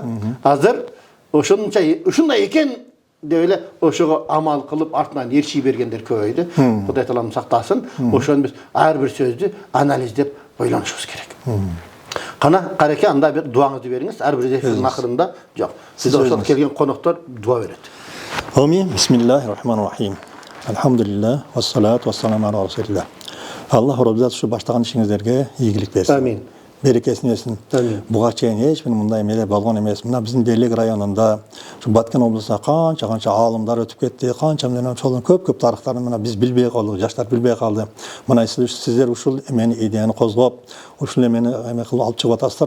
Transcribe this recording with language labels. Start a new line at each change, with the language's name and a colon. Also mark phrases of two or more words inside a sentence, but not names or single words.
Kyrgyz: Азыр ушундай экен деп эле ошого амал кылып артынан эрши бергендер көбөйдү. Кудай таалам сактасын. Ошону биз ар бир сөздү анализдеп ойлонушубуз керек. Кана Караке, анда бир дуаңызды бериңиз. Ар бир эфирдин акырында жок. Сиз ошол келген коноктор дуа берет. Амин.
Arabic: بسم الله الرحمن الرحيم. الحمد لله، والصلاة والسلام على رسول الله.
Kyrgyz: Аллах Раббат ушу баштаган ишиңиздерге ийгилик берсин. Амин. Берекесин берсин. Буга чейин эч бир мындай эмелер болгон эмес. Мына биздин Бейлек районунда, ушу Баткен облусунда канча аалымдар өтүп кетти, канча менен ошолдун көп тарыхтарын мына биз билбей калдык, жаштар билбей калды. Мына сиздер ушул эмени идеяны козгоп, ушул эмени кылып алып чыгып атасыздар.